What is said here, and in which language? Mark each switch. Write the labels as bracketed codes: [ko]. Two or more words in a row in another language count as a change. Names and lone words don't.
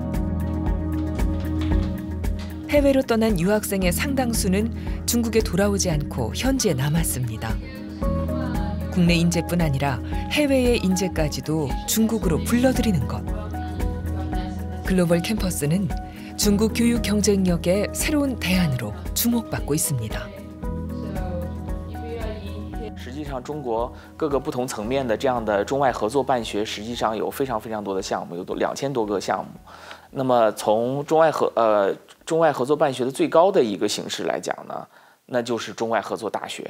[ko] 해외로 떠난 유학생의 상당수는 중국에 돌아오지 않고 현지에 남았습니다. 국내 인재뿐 아니라 해외의 인재까지도 중국으로 불러들이는 것. 글로벌 캠퍼스는 중국 교육 경쟁력의 새로운 대안으로 주목받고 있습니다. [zh] 实际上，中国各个不同层面的这样的中外合作办学，实际上有非常多的项目，有2000多个项目。那么从中外合作办学的最高的一个形式来讲呢，那就是中外合作大学。